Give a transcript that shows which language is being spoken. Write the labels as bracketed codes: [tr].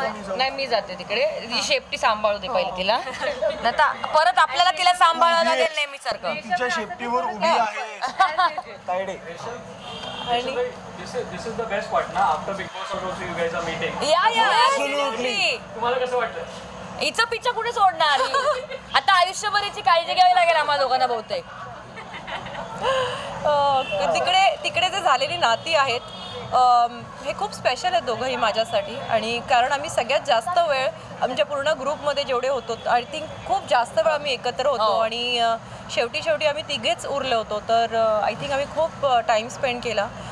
[mr] नाही मी जाते तिकडे ती शेपटी सांभाळू दे पहिले तिला आता परत आपल्याला तिला सांभाळायला लागेल नेहमी सारखं तिच्या शेपटीवर उभी आहे Tayde [en] This is the best part ना after Big Boss also you guys are meeting. absolutely. [mr] तुम्हाला कसं वाटतं? हिचं पिच्चा कुठे सोडणार आता आयुष्यभर हिची काळजी घ्यावी लागेल आम्हाला दोघांना बहुतेक तिकडे जे झालेली नाती आहेत हे खूप स्पेशल आहेत दोघंही माझ्यासाठी आणि कारण आम्ही सगळ्यात जास्त वेळ आमच्या पूर्ण ग्रुपमध्ये जेवढे होतो [en] I think [mr] खूप जास्त वेळ आम्ही एकत्र होतो आणि शेवटी आम्ही तिघेच उरले होतो तर आय थिंक आम्ही खूप टाईम स्पेंड केला